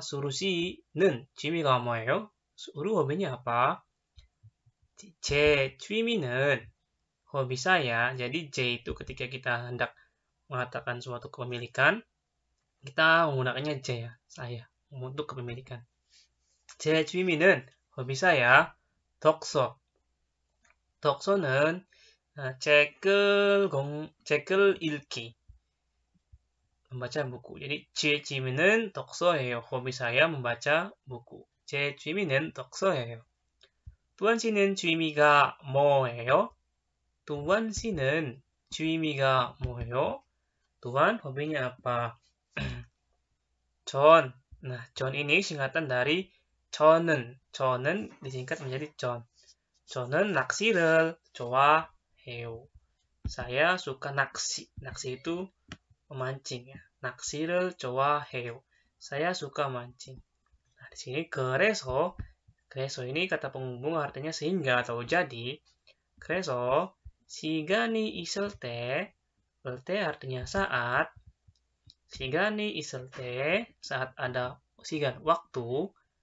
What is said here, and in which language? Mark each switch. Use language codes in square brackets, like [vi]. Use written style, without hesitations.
[ko] 수루씨는 취미가 뭐예요? [id] 수루 hobinya apa? [ko] 제 취미는 [id] hobi saya. Jadi J itu ketika kita hendak mengatakan suatu kepemilikan, kita menggunakannya J ya, saya untuk kepemilikan. [ko] 제 취미는 [id] hobi saya [ko] 독서. 독서는 책을 읽기. [id] membaca buku. [ko] Jadi 제 취미는 독서예요. [id] hobi saya membaca buku. [ko] 제 취미는 독서예요. tuan 씨는 취미가 뭐예요? tuan 씨는 취미가 뭐예요? [id] tuan hobinya apa? [ko] 전 [id] Nah, 전 ini singkatan dari 저는. 저는 disingkat menjadi 전. [ko] 저는 낚시를 좋아해요. [id] Saya suka naksi. Naksi itu memancing ya. [ko] 낚시를 좋아해요. [id] Saya suka mancing. Nah, di sini 그래서 ini kata penghubung artinya sehingga atau jadi. [ko] 그래서 시간이 있을 때 [id] artinya saat. [ko] 시간이 있을 때 [id] saat ada sigan waktu.